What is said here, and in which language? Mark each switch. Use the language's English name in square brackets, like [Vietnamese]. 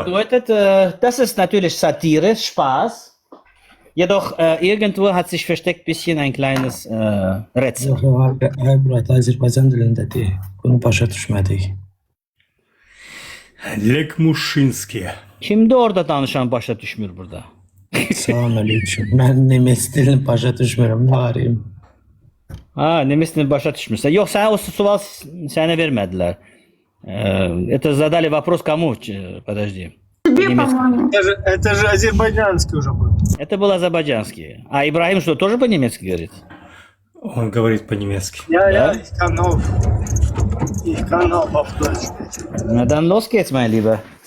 [German] bedeutet, das ist natürlich Satire, Spaß. Jedoch irgendwo hat sich versteckt bisschen ein kleines Rätsel. [Azerbaijani] Ay Murat, Azerbaycan dilindədir. Bunu başa düşmədik. Lek Muşinski. Kimdi orada danışan başa düşmür burada? Salam aleyküm. Mən nemes dilini başa düşmürəm. Nə arayım? Nemes dilini başa düşmürsə. Yox, sənə o sual sənə vermədilər. [Russian] Это задали вопрос кому? Подожди. Тебе, Немецкий. по-моему. Это же азербайджанский уже был. Это был азербайджанский. А Ибрагим что, тоже по-немецки говорит? Он говорит по-немецки. [German] Ja, ich kann auch auf Deutsch. Na dann los geht's, mein Lieber.